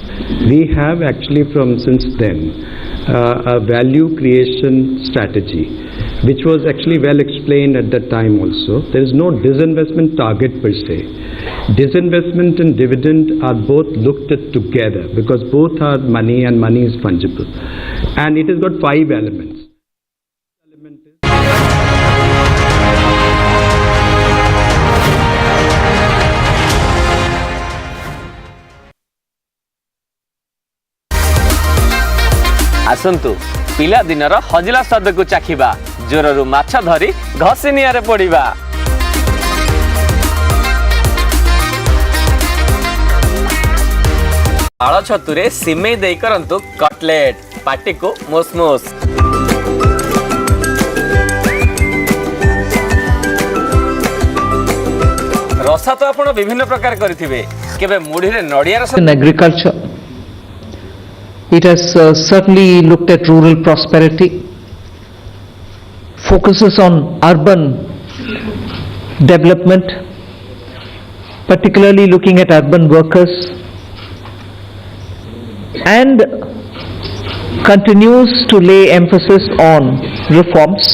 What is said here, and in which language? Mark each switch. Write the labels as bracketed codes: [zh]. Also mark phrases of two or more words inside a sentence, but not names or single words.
[en] We have actually since then a value creation strategy, which was actually well explained at that time also. There is no disinvestment target per se. Disinvestment and dividend are both looked at together, because both are money and money is fungible. And it has got 5 elements. [or] ଆସନ୍ତୁ ପିଲା ଦିନର ହଜିଲା ସ୍ୱାଦ କୁ ଚାଖିବା, ଜୋରରୁ ମାଛ ଧରି ଘସିନିଆ ପଡ଼ିବା। ଆଳୁ ଛତୁରେ ଶିମେଇ ଦେଇ କରନ୍ତୁ କଟଲେଟ, ପାଟି କୁ ମସମସ। ରସା ତ ଆପଣ ବିଭିନ୍ନ ପ୍ରକାର କରିଥିବେ, କେବେ ମୁଢ଼ି ରେ ନଡ଼ିଆ ରସ। [en] In agriculture, it has certainly looked at rural prosperity, focuses on urban development, particularly looking at urban workers, and continues to lay emphasis on reforms.